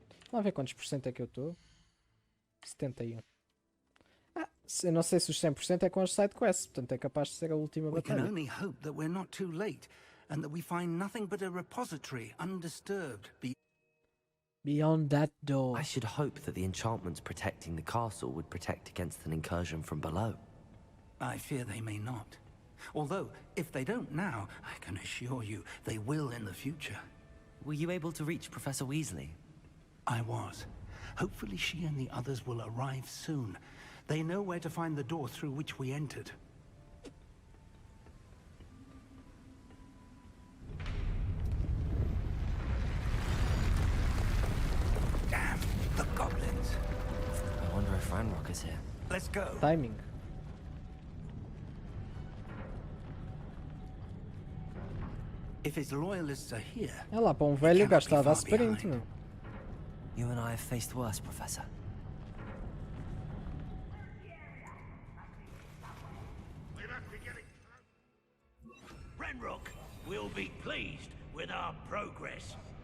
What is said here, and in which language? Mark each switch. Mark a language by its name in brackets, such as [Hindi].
[Portuguese] Vamos ver quantos por cento é que eu estou. 71. Eu não sei se os 100% é com as sidequests, portanto é capaz de ser a última [English] We can [Portuguese] batalha. [English] only hope that we're not too late, and that we find nothing but a repository undisturbed. Beyond that door. I should hope that the enchantments protecting the castle would protect against an incursion from below. I fear they may not. Although, if they don't now, I can assure you they will in the future. Were you able to reach Professor Weasley? I was. Hopefully she and the others will arrive soon. They know where to find the door through which we entered. Damn, the goblins. I wonder if Ranrock is here. Let's go. Timing. If his loyalists are here, [Portuguese] É lá para um velho gajo está a dar sprint, meu. [English] You and I have faced worse, Professor. Ranrock will be pleased with our progress.